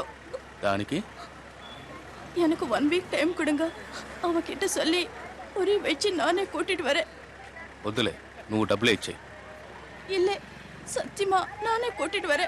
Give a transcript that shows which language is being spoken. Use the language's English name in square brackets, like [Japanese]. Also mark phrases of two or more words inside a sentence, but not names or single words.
[Telugu] దానికి [Tamil] எனக்கு 1 [English] week time [Tamil] கொடுங்க. அவகிட்ட சொல்லி ஒரே வச்சு நானே கூட்டிட்டு வரேன். [Telugu] వద్దులే, నువ్వు డబ్బులే ఇచ్చేయి. [Tamil] இல்ல சத்தியமா நானே கூட்டிட்டு வரேன்.